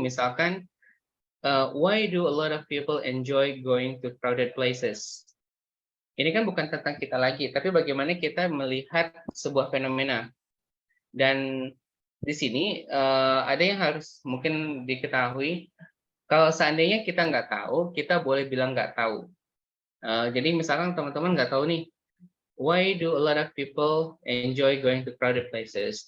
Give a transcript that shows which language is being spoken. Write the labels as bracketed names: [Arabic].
[English] Misalkan, why do a lot of people enjoy going to crowded places? [Indonesian] Ini kan bukan tentang kita lagi, tapi bagaimana kita melihat sebuah fenomena. Dan di sini ada yang harus mungkin diketahui. Kalau seandainya kita nggak tahu, kita boleh bilang nggak tahu. Jadi misalkan teman-teman nggak tahu nih, [English] why do a lot of people enjoy going to crowded places?